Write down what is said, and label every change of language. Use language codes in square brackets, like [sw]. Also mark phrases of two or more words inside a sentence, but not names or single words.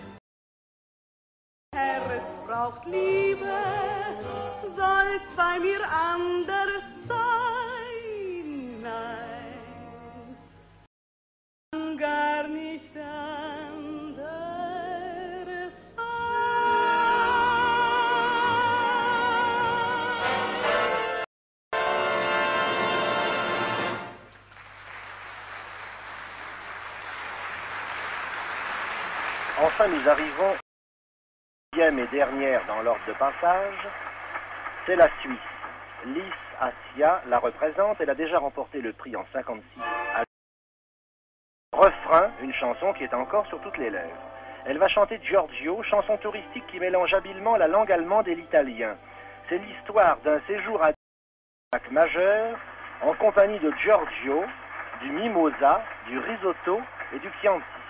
[de] Herz braucht Liebe, soll's bei mir anders sein, nein, gar nicht anders sein. [fr] Enfin, nous arrivons et dernière dans l'ordre de passage, c'est la Suisse. Lys Assia la représente, elle a déjà remporté le prix en 56. Refrain, une chanson qui est encore sur toutes les lèvres. Elle va chanter Giorgio, chanson touristique qui mélange habilement la langue allemande et l'italien. C'est l'histoire d'un séjour à lac majeur en compagnie de Giorgio, du mimosa, du risotto et du Chianti.